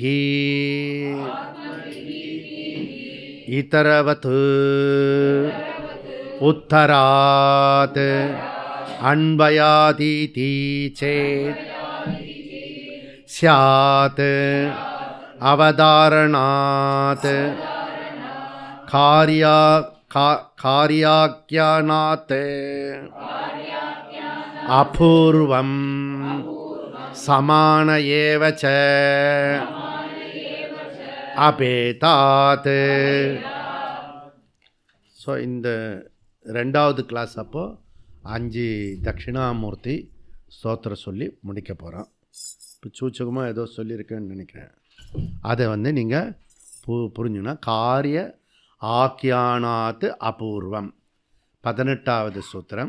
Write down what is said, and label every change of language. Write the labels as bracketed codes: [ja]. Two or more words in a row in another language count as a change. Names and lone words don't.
[sa] इतरवत् उत्तरात् अन्वयादिति चेत् स्यात् अवधारणात् कार्याख्यानात् अपूर्वं समान एव च अभेदात्. [ta] ஸோ இந்த ரெண்டாவது கிளாஸ் அப்போது 5 தட்சிணாமூர்த்தி ஸ்தோத்திரம் சொல்லி முடிக்க போகிறோம். இப்போ சூச்சகமாக ஏதோ சொல்லியிருக்கேன்னு நினைக்கிறேன். அதை நீங்கள் புரிஞ்சுன்னா [sa] कार्य आख्यानात् अपूर्वं [ta] 18வது சூத்திரம்.